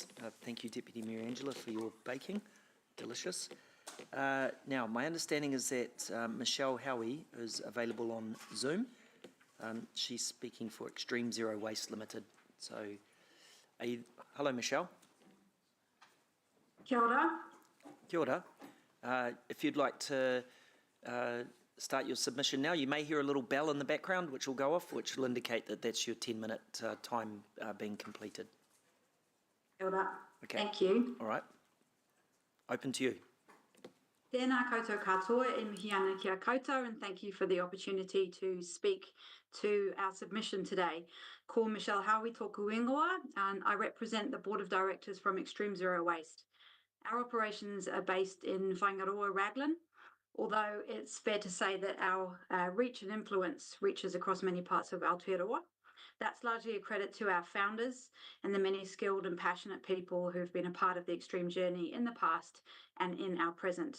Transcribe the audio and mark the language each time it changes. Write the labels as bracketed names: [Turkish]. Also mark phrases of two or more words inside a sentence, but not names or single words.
[English] Thank you, Deputy Mayor Angela, for your baking. Delicious. Now, my understanding is that Michelle Howie is available on Zoom. She's speaking for Extreme Zero Waste Limited. So, hello, Michelle. [Māori] Kia ora. Kia ora. [English] If you'd like to start your submission now, you may hear a little bell in the background which will go off, which will indicate that that's your 10-minute time being completed. [Māori] Kia ora. [English] Okay. Thank you. All right. Open to you. [Māori] Tēnā koutou katoa e mihi ana kia koutou, [English] and thank you for the opportunity to speak to our submission today. [Māori] Ko Michelle Howie tōku ingoa, [English] and I represent the Board of Directors from Extreme Zero Waste. Our operations are based in Whangaroa, Raglan, although it's fair to say that our reach and influence reaches across many parts of Aotearoa. That's largely a credit to our founders and the many skilled and passionate people who've been a part of the Extreme journey in the past and in our present.